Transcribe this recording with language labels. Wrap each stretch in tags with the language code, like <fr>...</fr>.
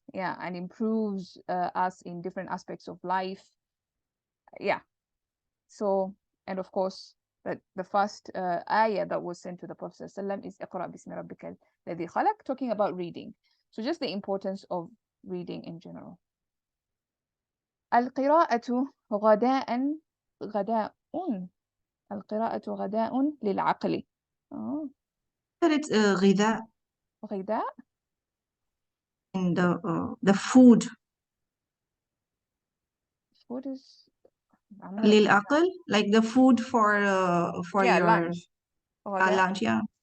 <en>Yeah, and improves us in different aspects of life. Yeah. So, and of course, the first ayah that was sent to the Prophet ﷺ is</en> <ar>اقرأ باسم ربك الذي خلق,</ar> <en>talking about reading. So just the importance of reading in general.</en> <ar>القراءة غداء القراءة غداء للعقل.</ar> <en>But it's غذاء,</en> <ar>غذاء.</ar> <en>and the food. Food is للعقل, like the food for yeah, your lunch. غداء. lunch, yeah.</en>